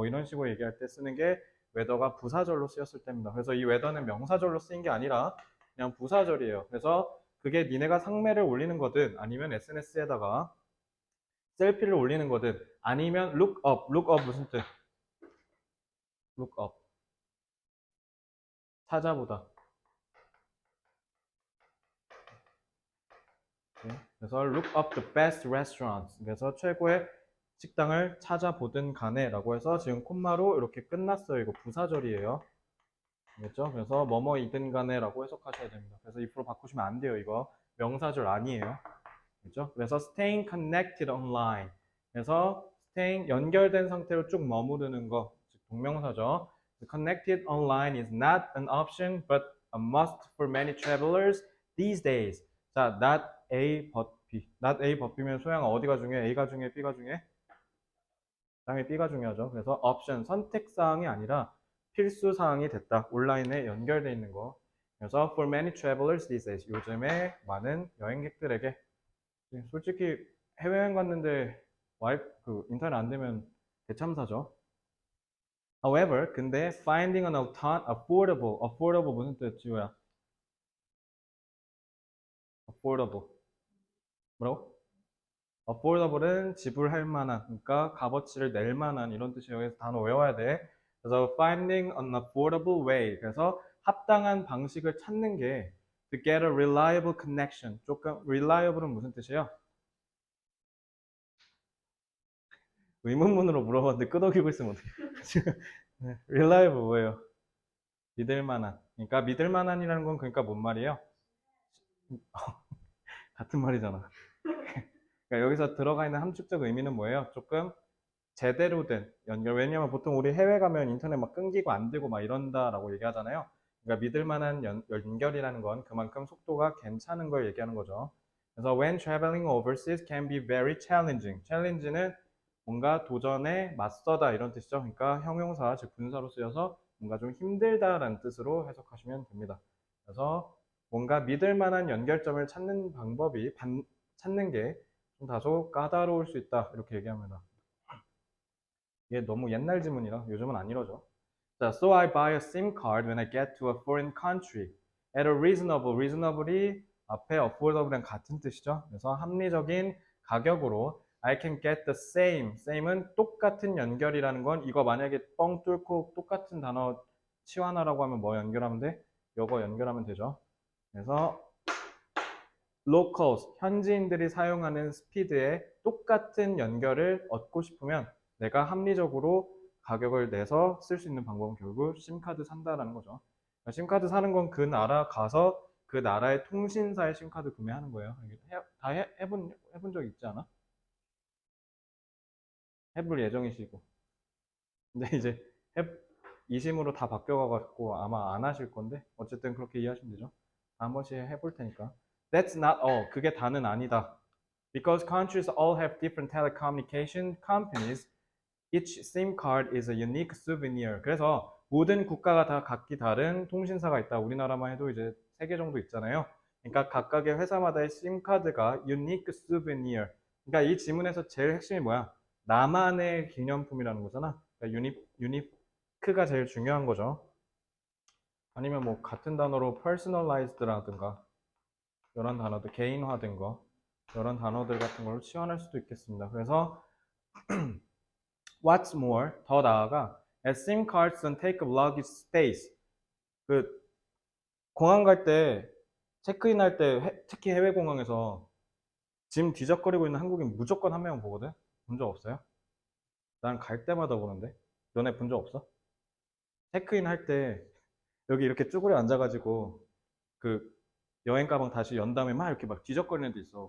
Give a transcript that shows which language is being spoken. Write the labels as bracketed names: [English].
[Korean] 뭐 이런 식으로 얘기할 때 쓰는 게 whether가 부사절로 쓰였을 때입니다. 그래서 이 whether는 명사절로 쓰인 게 아니라 그냥 부사절이에요. 그래서 그게 니네가 상매를 올리는 거든 아니면 SNS에다가 셀피를 올리는 거든 아니면 look up 무슨 뜻? look up 찾아보다. 네. 그래서 [English] look up the best restaurants. [Korean] 그래서 최고의 식당을 찾아보든 간에라고 해서 지금 콤마로 이렇게 끝났어요. 이거 부사절이에요. 알겠죠? 그래서 뭐뭐이든 간에라고 해석하셔야 됩니다. 그래서 if로 바꾸시면 안 돼요. 이거 명사절 아니에요. 그렇죠? 그래서 [English] staying connected online. [Korean] 그래서 staying 연결된 상태로 쭉 머무르는 거, 즉 동명사죠. [English] Connected online is not an option but a must for many travelers these days. 자, not A but B. [Korean] not A but B면 소양아 어디가 중요해? A가 중요해? B가 중요해? 당연히 B가 중요하죠. 그래서 option 선택 사항이 아니라 필수 사항이 됐다. 온라인에 연결돼 있는 거. 그래서 [English] for many travelers these days. [Korean] 요즘에 많은 여행객들에게 솔직히 해외여행 갔는데 그 인터넷 안 되면 대참사죠. [English] However, [Korean] 근데 [English] finding an affordable [Korean] 무슨 뜻이야? affordable 뭐라고? affordable은 지불할 만한, 그러니까 값어치를 낼 만한 이런 뜻이에요. 그래서 단어 외워야 돼. 그래서 [English] finding an affordable way. [Korean] 그래서 합당한 방식을 찾는 게 [English] to get a reliable connection. [Korean] 조금 reliable은 무슨 뜻이에요? 의문문으로 물어봤는데 끄덕이고 있으면 어떡해. 네, reliable 뭐예요? 믿을 만한. 그러니까 믿을 만한이라는 건 그러니까 뭔 말이에요? 같은 말이잖아. 그러니까 여기서 들어가 있는 함축적 의미는 뭐예요? 조금 제대로 된 연결. 왜냐면 보통 우리 해외 가면 인터넷 막 끊기고 안 되고 막 이런다라고 얘기하잖아요. 그러니까 믿을 만한 연결이라는 건 그만큼 속도가 괜찮은 걸 얘기하는 거죠. 그래서 [English] when traveling overseas can be very challenging. [Korean] challenge는 뭔가 도전에 맞서다 이런 뜻이죠. 그러니까 형용사, 즉 분사로 쓰여서 뭔가 좀 힘들다라는 뜻으로 해석하시면 됩니다. 그래서 뭔가 믿을 만한 연결점을 찾는 방법이 찾는 게 좀 다소 까다로울 수 있다 이렇게 얘기합니다. 이게 너무 옛날 지문이라 요즘은 안 이러죠. [English] 자, so I buy a SIM card when I get to a foreign country at a reasonable [Korean] 이 앞에 [English] affordable [Korean] 랑 같은 뜻이죠. 그래서 합리적인 가격으로 [English] I can get the same [Korean] 은 똑같은 연결이라는 건 이거 만약에 뻥 뚫고 똑같은 단어 치환하라고 하면 뭐 연결하면 돼? 요거 연결하면 되죠. 그래서 locals, 현지인들이 사용하는 스피드에 똑같은 연결을 얻고 싶으면 내가 합리적으로 가격을 내서 쓸 수 있는 방법은 결국 심카드 산다라는 거죠. 심카드 사는 건 그 나라 가서 그 나라의 통신사의 심카드 구매하는 거예요. 다 해본 적 있지 않아? 해볼 예정이시고. 근데 이제 해, 이심으로 다 바뀌어가지고 아마 안 하실 건데 어쨌든 그렇게 이해하시면 되죠. 한 번씩 해볼 테니까. [English] That's not all. [Korean] 그게 다는 아니다. [English] Because countries all have different telecommunication companies, each SIM card is a unique souvenir. [Korean] 그래서 모든 국가가 다 각기 다른 통신사가 있다. 우리나라만 해도 이제 3개 정도 있잖아요. 그러니까 각각의 회사마다의 심 카드가 unique souvenir. 그러니까 이 지문에서 제일 핵심이 뭐야? 나만의 기념품이라는 거잖아. 그러니까 유니크가 제일 중요한 거죠. 아니면 뭐 같은 단어로 personalized라든가 이런 단어들, 개인화된 거, 이런 단어들 같은 걸로 치환할 수도 있겠습니다. 그래서 [English] what's more, [Korean] 더 나아가 [English] as SIM cards don't take up luggage space. [Korean] 그 공항 갈 때 체크인 할 때 특히 해외 공항에서 짐 뒤적거리고 있는 한국인 무조건 한 명 보거든. 본 적 없어요? 난 갈 때마다 보는데. 너네 본 적 없어? 체크인 할 때 여기 이렇게 쭈그려 앉아가지고 그 여행 가방 다시 연 다음에 막 이렇게 막 뒤적거리는 데 있어.